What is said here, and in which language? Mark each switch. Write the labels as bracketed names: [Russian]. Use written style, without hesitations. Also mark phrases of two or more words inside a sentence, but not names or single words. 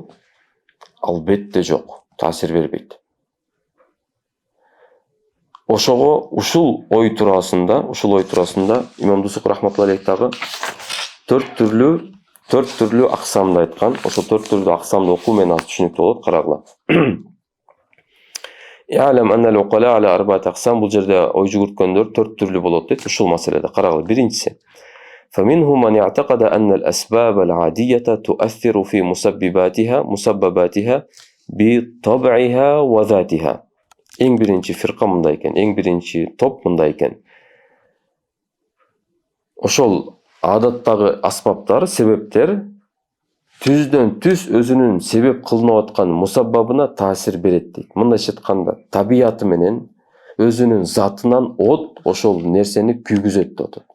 [Kyrgyz] Албетте жок, таасир бербейт. Ошого ушул ой туурасында Имам Дусук рахматуллахи дагы төрт түрлүү аксамды айткан. Ошол төрт түрлүү аксамды окуу менен аз түшүнүктүү болот, карагыла. [Arabic] اعلم أن العقلاء على أربعة أقسام, [Kyrgyz] бул жерде ой жүгүрткөндөр төрт түрлүү болот дейт ушул маселеде. Карагыла, биринчиси. [Arabic] فمنهم من يعتقد أن الأسباب العادية تؤثر في مسبباتها بطبعها وذاتها. [Kyrgyz] Эң биринчи фирка мындай экен, эң биринчи топ мындай экен. Ошол адаттагы аспаптар, себептер түздөн түз өзүнүн себеп кылынып аткан мусаббабына таасир берет дейт. Мындайча айтканда, табияты менен өзүнүн затынан от ошол нерсени күйгүзөт деп атат.